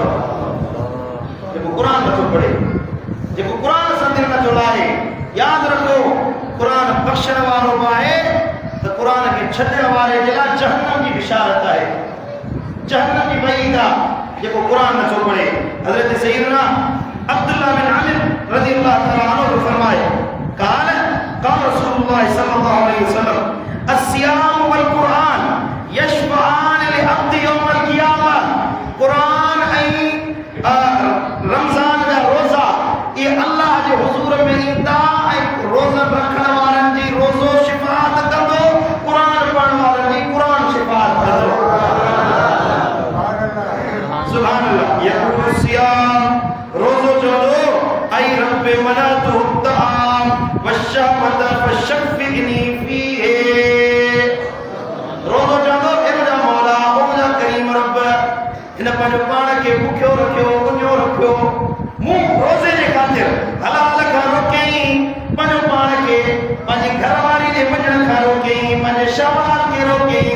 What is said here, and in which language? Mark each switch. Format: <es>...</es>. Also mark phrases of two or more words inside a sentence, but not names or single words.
<sd>जेको क़ुरान नथो पढ़े, जेको क़ुरान सां दिलि नथो लाहे, यादि रखो क़ुरान बख़्शण वारो बि आहे त क़ुरान खे छॾण वारे जे लाइ जहन्नम जी बिशारत आहे, जहन्नम जी वईद आहे जेको क़ुरान नथो पढ़े।</sd> <ar>हज़रत सय्यदना अब्दुल्लाह बिन आमिर رضي الله تعالى عنه फरमाए قال رسول الله صلى الله عليه وسلم الصيام والقرآن يشفعان للعبد يوم القيامة.</ar> <sd>क़ुरान ऐं रमज़ान जा रोज़ा ये अल्लाह जे हुज़ूर में ईंदा ऐं रोज़ा रखण वारनि जी रोज़ो शिफ़ात कंदो, क़ुरान पढ़ण वारनि जी क़ुरान शिफ़ात कंदो।</sd> <ar>سبحان الله. يقول الصيام,</ar> <sd>रोज़ो चवंदो</sd> <ar>أي رب منعته الطعام والشهوة فشفعني فيه.</ar> <sd>रोज़ो चवंदो ए मुंहिंजा मौला, ओ मुंहिंजा करीम रब, हिन पंहिंजो पाण खे बुखियो रखियो, उञो रखियो, मूं रोज़े जे ख़ातिर हलाल खां रोकियईं, पंहिंजो पाण खे पंहिंजी घरवारी जे वञण खां रोकियईं, पंहिंजे शहवात खे रोकियईं।</sd>